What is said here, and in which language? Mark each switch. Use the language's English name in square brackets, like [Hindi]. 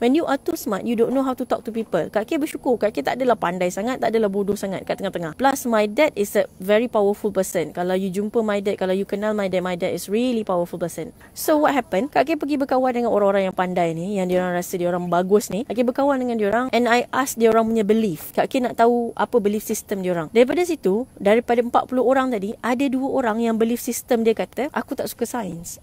[English] When you are too smart, you don't know how to talk to people. [Malay] Kak K bersyukur. Kak K tak adalah pandai sangat, tak adalah bodoh sangat, kat tengah-tengah. [English] Plus my dad is a very powerful person. [Malay] Kalau you jumpa [English] my dad, [Malay] kalau you kenal [English] my dad is really powerful person. [Malay] So what happened? Kak K pergi berkawan dengan orang-orang yang pandai ni, yang diorang rasa diorang bagus ni. Kak K berkawan dengan diorang [English] and I ask [Malay] diorang punya belief. Kak K nak tahu apa belief system diorang. Daripada situ, daripada 40 orang tadi, ada 2 orang yang belief system dia kata, aku tak suka sains.